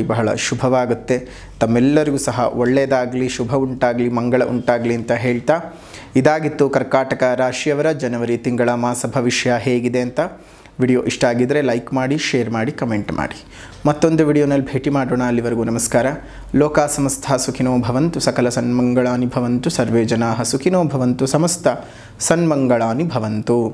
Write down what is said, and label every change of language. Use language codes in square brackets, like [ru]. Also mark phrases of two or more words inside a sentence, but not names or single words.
[kn] ಬಹಳ ಶುಭವಾಗುತ್ತೆ. ತಮ್ಮೆಲ್ಲರಿಗೂ ಸಹ ಒಳ್ಳೆಯದಾಗಲಿ, ಶುಭ ಉಂಟಾಗಲಿ, ಮಂಗಳ ಉಂಟಾಗಲಿ ಅಂತ ಹೇಳ್ತಾ, ಇದಾಗಿತ್ತು ಕರ್ಕಾಟಕ ರಾಶಿಯವರ ಜನವರಿ ತಿಂಗಳ ಮಾಸ ಭವಿಷ್ಯ ಹೇಗಿದೆ ಅಂತ. ವಿಡಿಯೋ ಇಷ್ಟ ಆಗಿದ್ದರೆ ಲೈಕ್ ಮಾಡಿ, ಶೇರ್ ಮಾಡಿ, ಕಮೆಂಟ್ ಮಾಡಿ. ಮತ್ತೊಂದು ವಿಡಿಯೋನಲ್ಲಿ ಭೇಟಿ ಮಾಡೋಣ. ಅಲ್ಲಿವರೆಗೂ ನಮಸ್ಕಾರ. [sa] ಲೋಕ ಸಮಸ್ತ ಸುಖಿನೋ ಭವಂತು, ಸಕಲ ಸನ್ಮಂಗಳಾನಿ ಭವಂತು, ಸರ್ವೇ ಜನಾಃ ಸುಖಿನೋ ಭವಂತು, ಸಮಸ್ತ ಸನ್ಮಂಗಳಾನಿ ಭವಂತು.